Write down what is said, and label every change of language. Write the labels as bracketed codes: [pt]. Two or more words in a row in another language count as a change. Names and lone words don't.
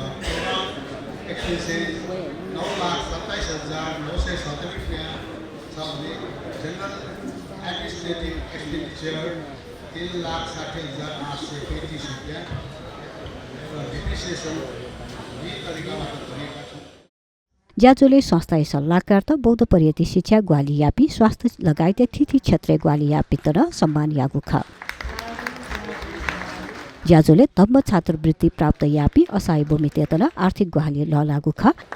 [en] total expenses [ne] 9,27,970 रुपियाँ छ भने [en] general administrative expenditure [ne] 3,60,835 रुपियाँ र डिप्रिसिएसन यी तरिकाबाट गरेका छौँ। [new] ज्याजोले संस्थाय सल्लाहकार त बौद्ध पर्यटन शिक्षा ग्वालियापी स्वास्थ्य लगायत तिथि क्षेत्र ग्वालियापी तर सम्मान यागु ख ज्याजोले धम्म छात्रवृत्ति प्राप्त यापी असाय भूमि तेतना आर्थिक ग्वाली ल लागु ख